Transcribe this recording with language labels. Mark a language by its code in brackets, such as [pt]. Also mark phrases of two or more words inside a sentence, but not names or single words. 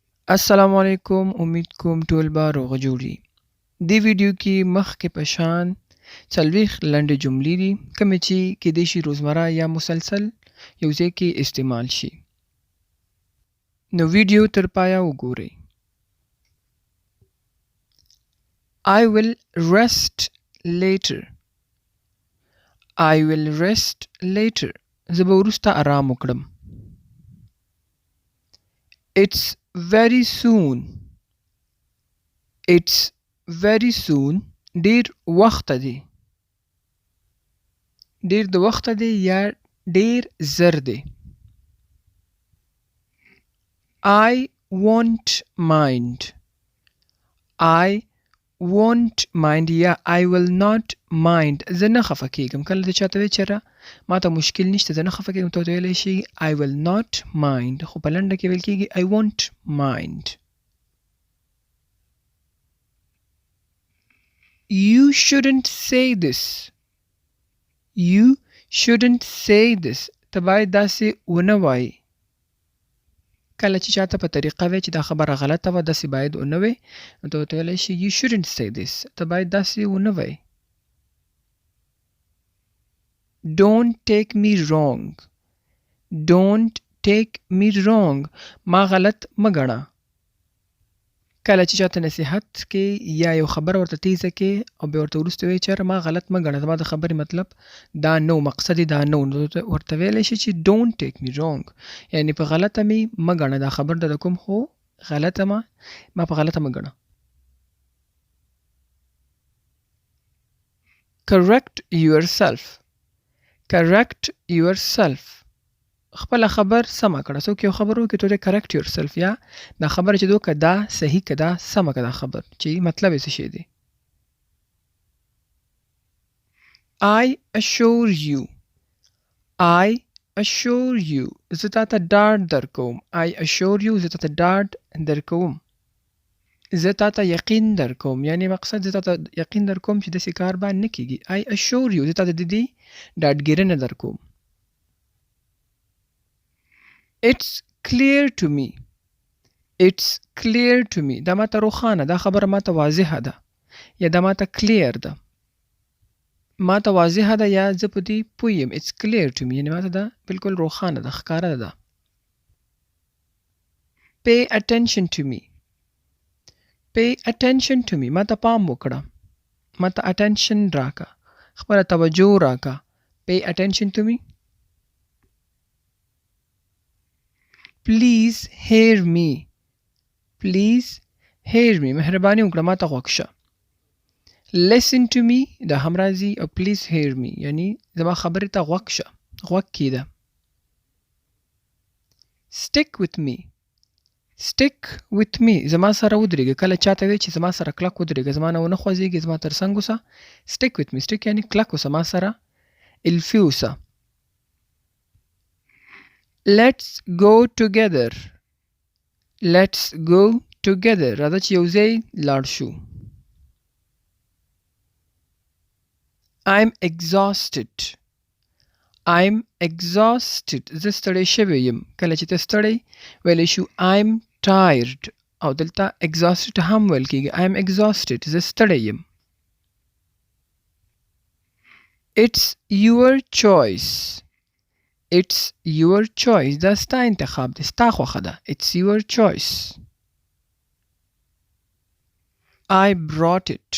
[ps] السلام علیکم، امید کوم ټول به روغ جوړ یي. دې ویډیو کې مخکې په شان څلوېښت لنډې جملې دي کومې چې کیدای شي روزمره یا مسلسل یو ځای کې استعمال شي. نو ویډیو تر پایه وګورئ. [en] I will rest later. I will rest later. [ps] زه به وروسته آرام وکړم. [en] It's very soon. It's very soon. [ps] ډیر وخت دی. ډیر د وخت دی یا ډیر زر دی. [en] I won't mind. I won't mind یا I will not mind. [ps] زه نه خفه کیږم. کله د چاته وی چېرې ما ته مشکل نشته زه نه خفه کیږم ته ویلی شي [en] I will not mind [ps] خو په لنډه کې ویل کیږي [en] I won't mind. You shouldn't say this. You shouldn't say this. [ps] ته باید داسې ونه وایې. کله چې چاته په طریقه وی چې دا خبره غلطه وه داسې باید ونه وی نو ته ورته ویلی شي [en] You shouldn't say this. [ps] ته باید داسې ونه وایې. [en] Don't take me wrong. Don't take me wrong. [ps] ما غلط مه ګڼه. کله چې چاته نصیحت کې یا یو خبره ورته تیزه کې او بیا ورته وروسته وایي چېرې ما غلط مه ګڼه زما د خبرې مطلب دا نه و مقصد یې دا نه و نو ورته ویلی شي چې [en] don't take me wrong [ps] یعنې په غلطه مې مه ګڼه دا خبر در کوم خو غلطه ما په غلطه مه ګڼه. [en] Correct yourself. Correct yourself. [ps] خپله خبر سمه کړه. څوک یو خبر وکړي ته [en] correct yourself [ps] یا دا خبره چې دوی که دا صحیح که دا سمه که دا خبر چې مطلب یې څه شی دی. [en] I assure you. I assure you. [ps] زه تا ته ډاډ درکوم. [en] I assure you [ps] زه تا ته ډاډ درکوم. زه تا ته یقین درکوم یعنی مقصد زه تا ته یقین درکوم چې داسې کار به نه کیږي. [en] I assure you [ps] زه تا ته د دې ډاډګیرنه درکوم. [en] It's clear to me. It's clear to me. [ps] دا ماته روښانه دا خبره ماته واضحه ده یا دا ماته clear ده. ماته واضحه ده یا زه په دې پوهیم. [en] It's clear to me [ps] یعنې ماته دا بالکل روښانه ده ښکاره ده. [en] Pay attention to me. Pay attention to me. [ps] ماته پام وکړه. ماته attention راکه. خپله توجه راکه. [en] Pay attention to me. Please hear me. Please hear me. [ps] مهرباني وکړه ما ته غوږ شه. [en] Listen to me [ps] دا هم راځي او [en] please hear me [ps] یعنی زما خبرې ته غوږ شه. غوږ کېږده. [en] Stick with me. Stick with me. [ps] زما سره ودرېږه. کله چاته وایي چې زما سره کلک ودرېږه زما نه ونه خوځېږي زما تر څنګ اوسه. [en] Stick with me. Stick [ps] یعنی کلک اوسه ما سره الفي اوسه. [en] Let's go together. Let's go together. [ps] راځه چې یو ځای لاړ شو. [en] I'm exhausted. I'm exhausted. [ps] زه ستړی شوی یم. کله چې ته ستړی ویلی شو [en] I'm tired [ps] او دلته exhausted هم ویل کېږي. [en] I'm exhausted. [ps] زه ستړی یم. [en] It's your choice. It's your choice. [ps] دا ستا انتخاب دی. ستا خوښه ده. [en] It's your choice. I brought it.